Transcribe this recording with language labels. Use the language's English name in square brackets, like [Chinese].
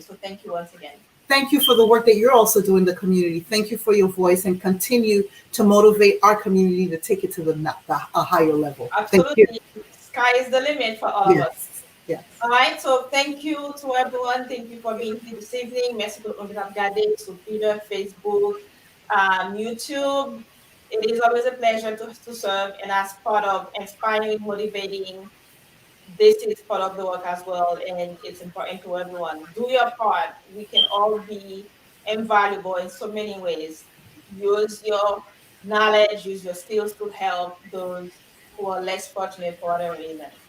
[English] So thank you once again. Thank you for the work that you're also doing in the community. Thank you for your voice, and continue to motivate our community to take it to a higher level. Absolutely. Sky is the limit for all of us. Yes. All right. So thank you to everyone. Thank you for being here this evening. [French] Merci pour regarder sur Twitter, Facebook, YouTube. [English] It is always a pleasure to serve, and as part of inspiring, motivating, this is part of the work as well, and it's important to everyone. Do your part. We can all be invaluable in so many ways. Use your knowledge, use your skills to help those who are less fortunate for whatever reason.